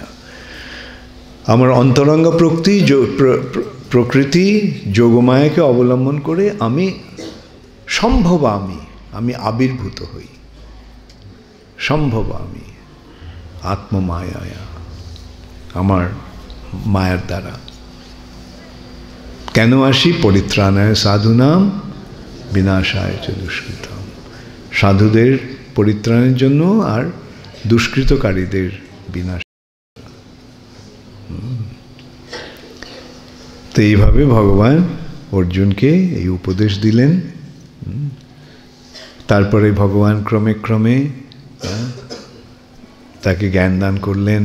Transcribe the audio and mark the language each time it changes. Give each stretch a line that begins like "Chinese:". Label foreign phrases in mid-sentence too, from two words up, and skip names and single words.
Bangla: আমার অন্তরঙ্গ প্রকৃতি যোগমায়াকে অবলম্বন করে আমি সম্ভব, আমি আবির্ভূত হই। সম্ভব আমি আত্মমায়া, আমার মায়ার দ্বারা। কেন আসি?
Sanskrit: পরিত্রাণায় সাধুনাম বিনাশায় চ দুষ্কৃতম।
Bangla: সাধুদের পরিত্রাণের জন্য আর দুষ্কৃতকারীদের বিনাশ। তো এইভাবে ভগবান অর্জুনকে এই উপদেশ দিলেন। তারপরে ভগবান ক্রমে ক্রমে তাকে জ্ঞান দান করলেন।